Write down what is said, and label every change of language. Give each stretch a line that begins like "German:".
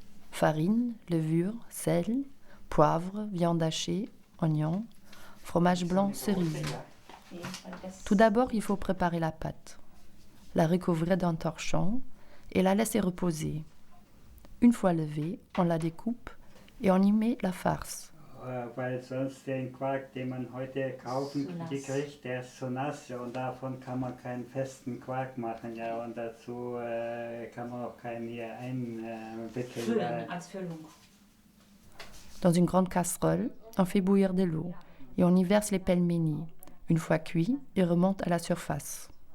French: Farine, levure, sel, poivre, viande hachée, oignons, fromage blanc, cerise. Tout d'abord, il faut préparer la pâte, la recouvrir d'un torchon et la laisser reposer. Une fois levée, on la découpe et on y met la farce.
German: Weil sonst den Quark, den man heute kaufen kriegt, der ist so nass und davon kann man keinen festen Quark machen. Ja, und dazu kann man auch keinen hier einwickeln. Füllen, als Füllung.
French: Dans une grande casserole, on fait bouillir de l'eau et on y verse les pelmeni. Une fois cuits, ils remontent à la surface.